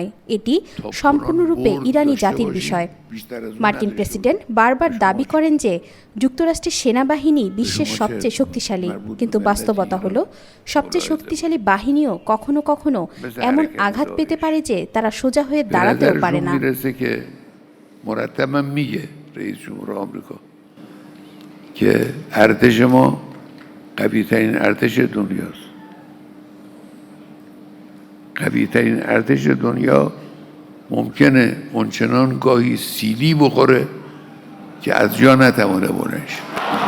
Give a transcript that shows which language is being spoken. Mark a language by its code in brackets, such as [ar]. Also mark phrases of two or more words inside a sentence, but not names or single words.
[bn] এটি সম্পূর্ণরূপে ইরানি জাতির বিষয়। মার্কিন প্রেসিডেন্ট বারবার দাবি করেন যে যুক্তরাষ্ট্রের সেনাবাহিনী বিশ্বের সবচেয়ে শক্তিশালী, কিন্তু বাস্তবতা হলো সবচেয়ে শক্তিশালী বাহিনীও কখনো কখনো এমন আঘাত পেতে পারে যে তারা সোজা হয়ে দাঁড়াতেও পারে না। [fa] مرتبا میگه رئیس جمهور آمریکا که ارتش ما قوی ترین ارتش دنیاست. قوی ترین ارتش دنیا ممکنه اونچنان گاهی سیلی بخوره که از جا نتوانه بلند شه.